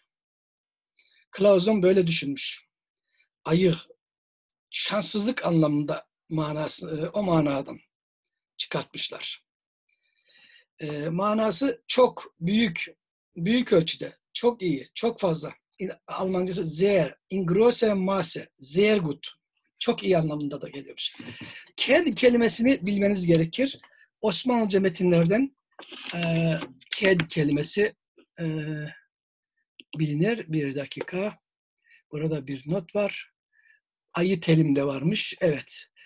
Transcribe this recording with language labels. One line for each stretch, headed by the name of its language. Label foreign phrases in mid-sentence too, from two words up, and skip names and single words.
Turkish: Clausen böyle düşünmüş. Ayı, şanssızlık anlamında manası, o manadan çıkartmışlar. Manası çok büyük ölçüde, çok iyi, çok fazla.
German: Almancası sehr, in großer Maße, sehr gut.
Turkish: Çok iyi anlamında da geliyormuş. Ked kelimesini bilmeniz gerekir. Osmanlıca metinlerden ked kelimesi bilinir. Bir dakika. Burada bir not var. Ayı telimde varmış. Evet.